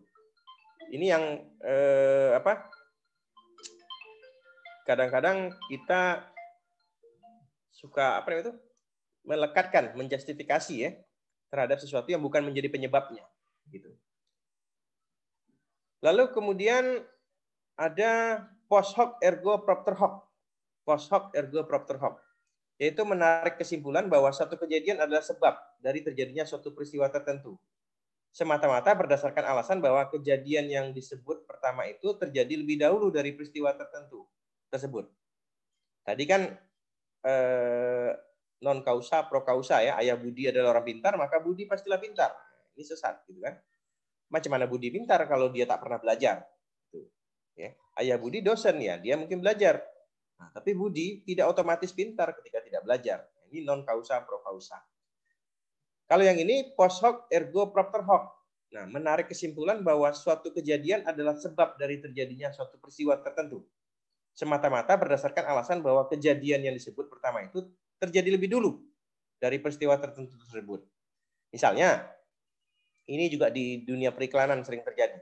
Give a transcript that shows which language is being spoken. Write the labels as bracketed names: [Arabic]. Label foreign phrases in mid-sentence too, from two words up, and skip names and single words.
[Indonesian] Ini yang kadang-kadang kita suka melekatkan, menjustifikasi ya terhadap sesuatu yang bukan menjadi penyebabnya, gitu. Lalu kemudian ada [Latin] post hoc ergo propter hoc. Post hoc ergo propter hoc, [Indonesian] yaitu menarik kesimpulan bahwa suatu kejadian adalah sebab dari terjadinya suatu peristiwa tertentu, semata-mata berdasarkan alasan bahwa kejadian yang disebut pertama itu terjadi lebih dahulu dari peristiwa tertentu tersebut. Tadi kan [Latin] non kausa pro kausa [Indonesian] ya, ayah Budi adalah orang pintar maka Budi pastilah pintar. Ini sesat gitu kan. Macam mana Budi pintar kalau dia tak pernah belajar? Ya. Ayah Budi dosen ya, dia mungkin belajar. Nah, tapi Budi tidak otomatis pintar ketika tidak belajar. [Latin] Ini non kausa pro kausa. [Indonesian] Kalau yang ini [Latin] post hoc ergo propter hoc. [Indonesian] Nah, menarik kesimpulan bahwa suatu kejadian adalah sebab dari terjadinya suatu peristiwa tertentu, semata-mata berdasarkan alasan bahwa kejadian yang disebut pertama itu terjadi lebih dulu dari peristiwa tertentu tersebut. Misalnya, ini juga di dunia periklanan sering terjadi.